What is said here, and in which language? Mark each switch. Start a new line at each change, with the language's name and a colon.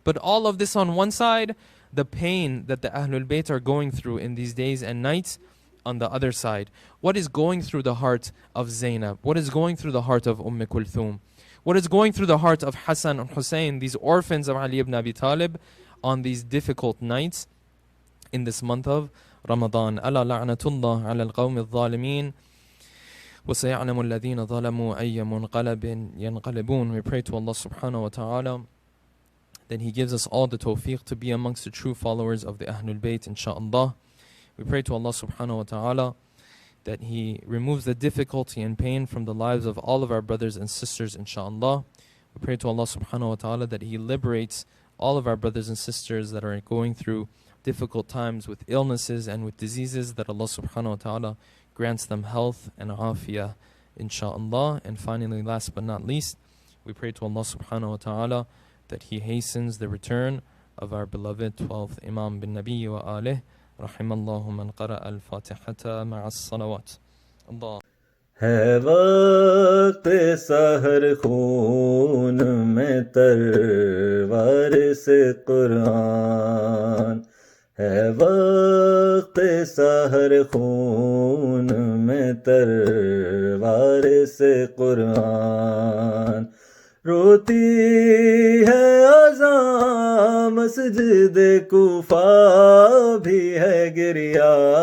English: But all of this on one side, the pain that the Ahlul Bayt are going through in these days and nights on the other side. What is going through the heart of Zainab? What is going through the heart of Kulthum? What is going through the heart of Hassan and Hussein, these orphans of Ali ibn Abi Talib, on these difficult nights in this month of Ramadan?
Arabic: ألا لعنة الله على القوم الظالمين وسيعلم الذين ظلموا أي منقلب ينقلبون.
English: We pray to Allah subhanahu wa ta'ala that He gives us all the tawfiq to be amongst the true followers of the Ahlul Bayt, inshaAllah. We pray to Allah subhanahu wa ta'ala that He removes the difficulty and pain from the lives of all of our brothers and sisters, inshaAllah. We pray to Allah subhanahu wa ta'ala that He liberates all of our brothers and sisters that are going through difficult times with illnesses and with diseases, that Allah subhanahu wa ta'ala grants them health and afiyah, inshaAllah. And finally, last but not least, we pray to Allah subhanahu wa ta'ala that He hastens the return of our beloved 12th Imam bin Nabi wa alih.
Arabic: رحم الله من قرأ الفاتحة مع الصلوات. Allah.
Urdu: ہے وقت سحر خون میں تروار سے قرآن، ہے وقت سحر خون میں تروار سے قرآن، روتی ہے اذان مسجد کوفہ بھی ہے گریا،